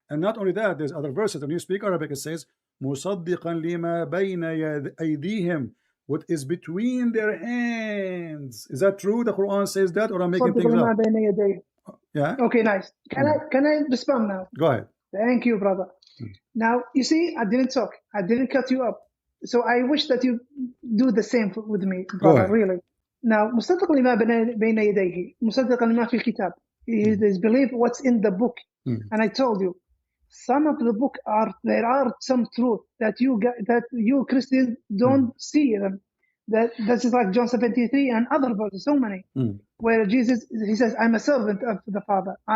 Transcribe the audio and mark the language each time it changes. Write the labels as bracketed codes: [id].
[en] And not only that, there's other verses. When you speak Arabic, it says, [ar] مُصَدِّقًا لِمَا بَيْنَ أَيْدِيهِمْ, [en] what is between their hands. Is that true? The Quran says that, or I'm making things up? Yeah. Okay, nice. Can I respond now? Go ahead. Thank you, brother. Now, you see, I didn't talk. I didn't cut you up. So I wish that you do the same with me, brother, really. [ar] Now, مصدق لما بين يديه, مصدق لما في الكتاب. [en] He believe what's in the book. And I told you, some of the book there are some truth that you Christians don't see them. That's like John 73 and other verses, so many, where Jesus, he says, I'm a servant of the Father.